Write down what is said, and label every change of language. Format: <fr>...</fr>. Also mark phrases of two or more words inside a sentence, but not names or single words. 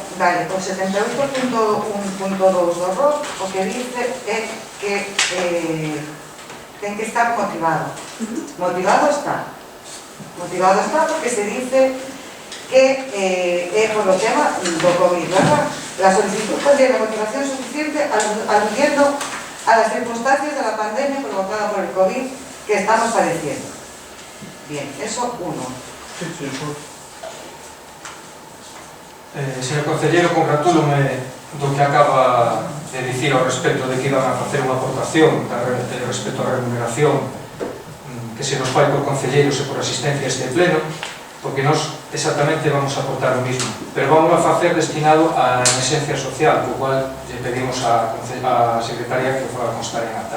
<gl>Vale, o 78.1.2 do ROC o que dice é que ten que estar motivado. Motivado está porque se dice que é por o tema do COVID, ¿verdad?</gl> <es>La solicitud contiene motivación suficiente aludiendo a las circunstancias de la pandemia provocada por el COVID que estamos padeciendo. Bien, eso uno.</es> <gl>Señor concelleiro, congratúlome do que acaba de dicir ao respecto de que iban a facer unha aportación respecto á remuneración que se nos fai por concelleiros e por asistencia a este pleno, porque nós exactamente vamos a aportar o mismo, pero vamos a facer destinado á emerxencia social, co cual lle pedimos á secretaria que o faga constar en acta.</gl>